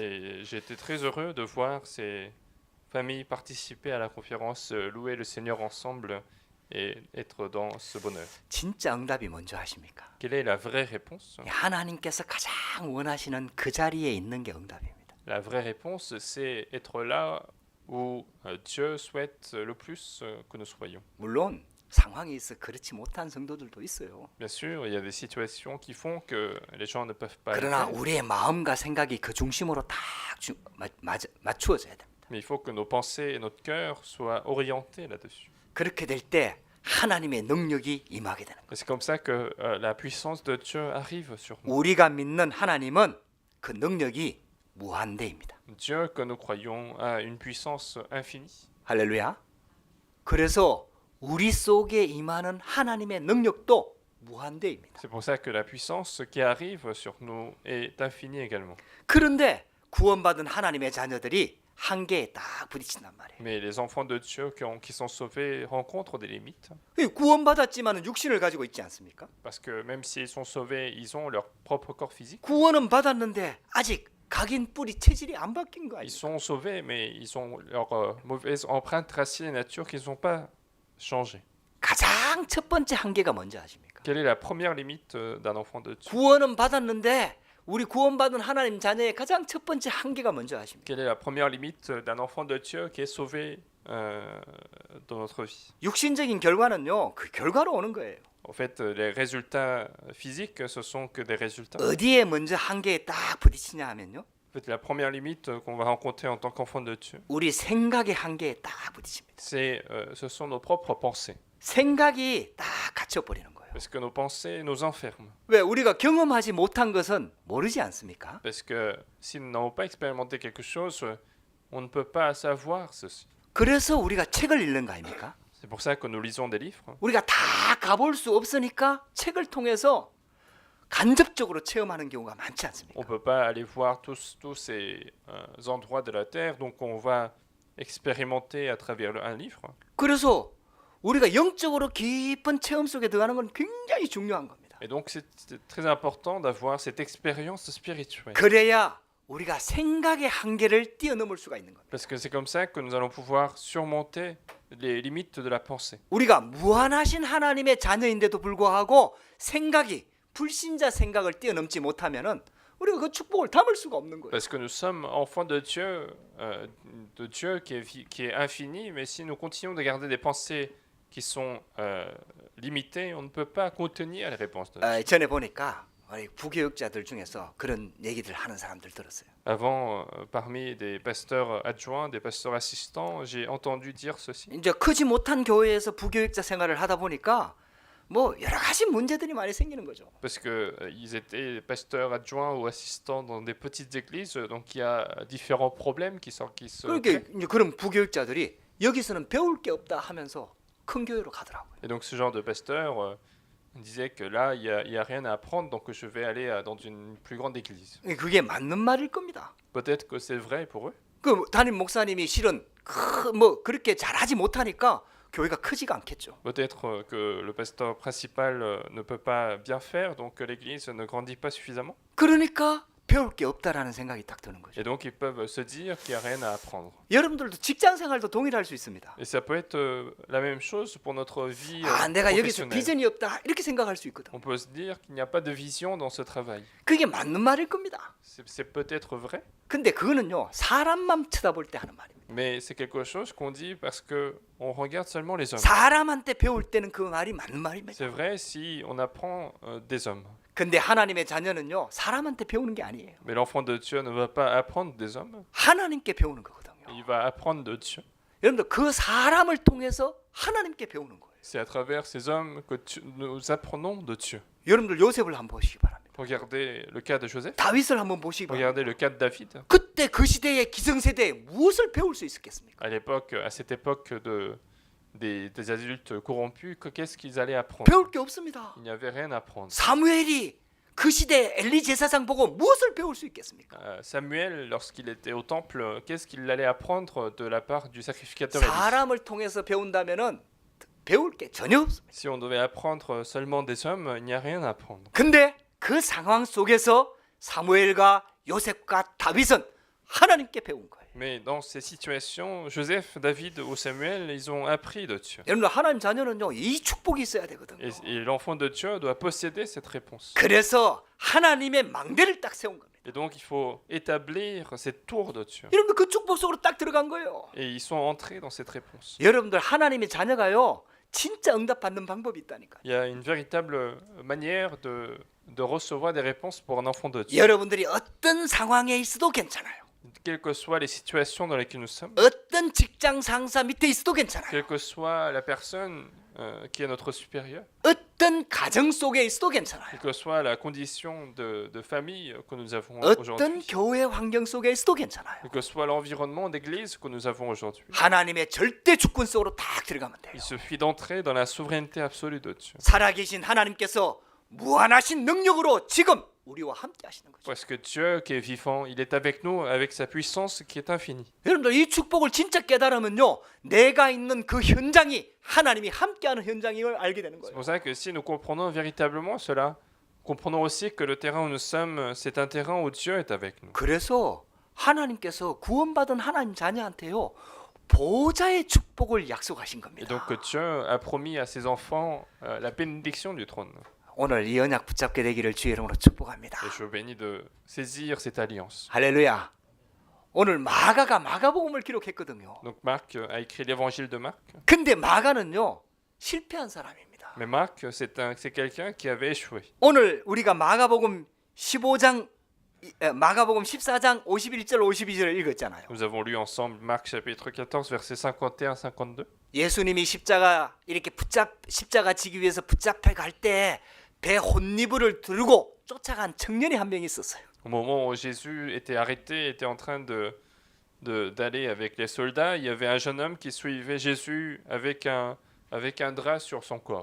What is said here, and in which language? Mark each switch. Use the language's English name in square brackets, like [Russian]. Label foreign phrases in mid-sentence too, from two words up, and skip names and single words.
[French] Et j'ai été très heureux de voir ces familles participer à la conférence, louer le Seigneur ensemble et être dans ce bonheur. [Korean] 진짜 응답이 뭔지 아십니까? [French] Quelle est la vraie réponse? [Korean] 하나님께서 가장 원하시는 그 자리에 있는 게 응답입니다. [French] La vraie réponse, c'est être là où Dieu souhaite le plus que nous soyons. [Korean] 물론 상황이 있어 그렇지 못한 성도들도 있어요. [French] Bien sûr, il y a des situations qui font que les gens ne peuvent pas. [Korean] 그러나 [French] le faire, [Korean] 우리의 마음과 생각이 그 중심으로 딱 맞추어져야 됩니다. [French] mais il faut que nos pensées et notre cœur soient orientés là-dessus. [Korean] 그렇게 될 때 하나님의 능력이 임하게 되는 거예요. [French] Et c'est comme ça que la puissance de Dieu arrive sur nous. [Korean] 우리가 믿는 하나님은 그 능력이 무한대입니다. [French] Dieu que nous croyons a une puissance infinie. [Korean] 할렐루야. 그래서 우리 속에 임하는 하나님의 능력도 무한대입니다. [French] C'est pour ça que la puissance qui arrive sur nous est infinie également. [Korean] 그런데 구원받은 하나님의 자녀들이 한계에 딱 부딪힌단 말이에요. [French] Mais les enfants de Dieu qui sont sauvés rencontrent des limites. [Korean] 구원받았지만은 육신을 가지고 있지 않습니까? [French] Parce que même s'ils sont sauvés, ils ont leur propre corps physique. [Korean] 구원은 받았는데 아직 각인 뿌리 체질이 안 바뀐 거 [French] Ils [Korean] 아니에요? [French] sont sauvés, mais ils ont leur mauvaise empreinte racine et nature qui ne sont pas changées. [Korean] 가장 첫 번째 한계가 뭔지 아십니까? [French] Quelle est la première limite d'un enfant de Dieu? [Korean] 구원은 받았는데 우리 구원받은 하나님 자녀의 가장 첫 번째 한계가 뭔지 아십니까? [French] Quelle est la première limite d'un enfant de Dieu qui est sauvé dans notre vie? [Korean] 육신적인 결과는요, 그 결과로 오는 거예요. [French] En fait, les résultats physiques, ce sont que des résultats. [Korean] 어디에 먼저 한계에 딱 부딪히냐 하면요, [French] En fait, la première limite qu'on va rencontrer en tant qu'enfant de Dieu, [Korean] 우리 생각의 한계에 딱 부딪힙니다. [French] ce sont nos propres pensées. [Korean] 생각이 딱 갇혀버리는 거예요. [French] Parce que nos pensées nous enferment. [Korean] 왜 우리가 경험하지 못한 것은 모르지 않습니까? [French] Parce que si nous n'avons pas expérimenté quelque chose, on ne peut pas savoir ceci. [Korean] 그래서 우리가 책을 읽는 거 아닙니까? [French] C'est pour ça que nous lisons des livres. [Korean] 우리가 다 가볼 수 없으니까 책을 통해서 간접적으로 체험하는 경우가 많지 않습니까? [French] On ne peut pas aller voir tous ces endroits de la terre, donc on va expérimenter à travers un livre. [Korean] 그래서 우리가 영적으로 깊은 체험 속에 들어가는 건 굉장히 중요한 겁니다. [French] Et donc c'est très important d'avoir cette expérience spirituelle. [Korean] 그래야 우리가 생각의 한계를 뛰어넘을 수가 있는 겁니다. [French] Parce que c'est comme ça que nous allons pouvoir surmonter les limites de la pensée. [Korean] 우리가 무한하신 하나님의 자녀인데도 불구하고 생각이 불신자 생각을 뛰어넘지 못하면은 우리가 그 축복을 담을 수가 없는 거예요. [French] Parce que nous sommes enfants de Dieu qui est infini, mais si nous continuons de garder des pensées qui sont limitées, on ne peut pas contenir les réponses de Dieu. [Korean] 전에 보니까 우리 부교육자들 중에서 그런 얘기들 하는 사람들 들었어요. [French] Avant, parmi des pasteurs adjoints, des pasteurs assistants, j'ai entendu dire ceci. [Korean] 이제 크지 못한 교회에서 부교육자 생활을 하다 보니까 뭐 여러 가지 문제들이 많이 생기는 거죠. [French] Parce que ils étaient pasteurs adjoints ou assistants dans des petites églises, donc il y a différents problèmes qui se [Korean] 그러니까 [French] créent. [Korean] 이제 그런 부교육자들이 여기서는 배울 게 없다 하면서 큰 교회로 가더라고요. [French] Et donc ce genre de pasteur disait que là, il y a rien à apprendre, donc je vais aller dans une plus grande église. [Korean] 그게 맞는 말일 겁니다. [French] Peut-être que c'est vrai pour eux. [Korean] 그 담임 목사님이 실은 뭐 그렇게 잘하지 못하니까 교회가 크지가 않겠죠. [French] Peut-être que le pasteur principal ne peut pas bien faire, donc l'église ne grandit pas suffisamment. [Korean] 그러니까 배울 게 없다라는 생각이 딱 드는 거죠. [French] Et donc ils peuvent se dire qu'il n'y a rien à apprendre. [Korean] 여러분들도 직장 생활도 동일할 수 있습니다. [French] Et ça peut être la même chose pour notre vie [Korean] 내가 여기서 [French] professionnelle. [Korean] 비전이 없다 이렇게 생각할 수 있거든. [French] On peut se dire qu'il n'y a pas de vision dans ce travail. [Korean] 그게 맞는 말일 겁니다. [French] C'est peut-être vrai, [Korean] 근데 그거는요 사람만 쳐다볼 때 하는 말입니다. [French] mais c'est quelque chose qu'on dit parce que on regarde seulement les hommes. [Korean] 사람한테 배울 때는 그 말이 맞는 말입니다. [French] C'est vrai si on apprend des hommes. [Korean] 근데 하나님의 자녀는요 사람한테 배우는 게 아니에요. [French] Mais l'enfant de Dieu ne va pas apprendre des hommes, [Korean] 하나님께 배우는 거거든요. [French] il va apprendre de Dieu. [Korean] 여러분들 그 사람을 통해서 하나님께 배우는 거예요. [French] C'est à travers ces hommes que nous apprenons de Dieu. [Korean] 여러분들 요셉을 한번 보시기 바랍니다. [French] Regardez le cas de Joseph, [Korean] 다윗을 한번 보시기 바랍니다. [French] regardez le cas de David. [Korean] 그때 그 시대의 기성세대에 무엇을 배울 수 있었겠습니까? [French] À l'époque, à cette époque des adultes corrompus, qu'est-ce qu'ils allaient apprendre? [Korean] 배울 게 없습니다. [French] Il n'y avait rien à apprendre. [Korean] 사무엘이 그 시대 엘리 제사장 보고 무엇을 배울 수 있겠습니까? [French] Samuel, lorsqu'il était au temple, qu'est-ce qu'il allait apprendre de la part du sacrificateur Élie? [Korean] 사람을 통해서 배운다면은 배울 게 전혀 없습니다. [French] Si on devait apprendre seulement des hommes, il n'y a rien à apprendre. [Korean] 근데 그 상황 속에서 사무엘과 요셉과 다윗은 하나님께 배운 거예요. [French] Mais dans ces situations, Joseph, David ou Samuel, ils ont appris de Dieu. [Korean] 여러분 하나님 자녀는요 이 축복이 있어야 되거든요. [French] Et l'enfant de Dieu doit posséder cette réponse. [Korean] 그래서 하나님의 망대를 딱 세운 겁니다. [French] Et donc il faut établir cette tour de Dieu. [Korean] 여러분들 그 축복 속으로 딱 들어간 거예요. [French] Et ils sont entrés dans cette réponse. [Korean] 여러분들 하나님의 자녀가요 진짜 응답받는 방법이 있다니까요. [French] Il y a une véritable manière de recevoir des réponses pour un enfant de Dieu. [Korean] 여러분들이 어떤 상황에 있어도 괜찮아요. [French] Quelles que soient les situations dans lesquelles nous sommes, [Korean] 어떤 직장 상사 밑에 있어도 괜찮아요. [French] quelle que soit la personne qui est notre supérieur, [Korean] 어떤 가정 속에 있어도 괜찮아요. [French] quelle que soit la condition de famille que nous avons [Korean] 어떤 [French] aujourd'hui, [Korean] 교회 환경 속에 있어도 괜찮아요. [French] quel que soit l'environnement d'église que nous avons aujourd'hui. [Korean] 하나님의 절대 주권 속으로 딱 들어가면 돼요. [French] Il suffit d'entrer dans la souveraineté absolue de Dieu. [Korean] 살아계신 하나님께서 무한하신 능력으로 지금 우리와 함께 하시는 거죠. [French] Parce que Dieu qui est vivant, il est avec nous avec sa puissance qui est infinie. [Korean] 여러분들 이 축복을 진짜 깨달으면요 내가 있는 그 현장이 하나님이 함께하는 현장임을 알게 되는 [French] C'est [Korean] 거예요. [French] pour ça que si nous comprenons véritablement cela, comprenons aussi que le terrain où nous sommes, c'est un terrain où Dieu est avec nous. [Korean] 그래서 하나님께서 구원받은 하나님 자녀한테요 보좌의 축복을 약속하신 [French] Et [Korean] 겁니다. [French] donc que Dieu a promis à ses enfants la bénédiction du trône. [Korean] 오늘 이 언약 붙잡게 되기를 주의 이름으로 축복합니다. [French] Et je vous bénis de saisir cette alliance. [Korean] 할렐루야. 오늘 마가가 마가복음을 기록했거든요. [French] Donc Marc a écrit l'évangile de Marc. [Korean] 근데 마가는요 실패한 사람입니다. [French] Mais Marc, c'est quelqu'un qui avait échoué. [Korean] 오늘 우리가 마가복음 14장 14장 51절 52절을 읽었잖아요. [French] Nous avons lu ensemble Marc chapitre 14 versets 51-52. [Korean] 예수님이 십자가 이렇게 십자가 지기 위해서 붙잡혀 갈 때 배 혼니부를 들고 쫓아간 청년이 한 명 있었어요. [French] Au moment où Jésus était arrêté, était en train d'aller avec les soldats, il y avait un jeune homme qui suivait Jésus avec avec un drap sur son corps.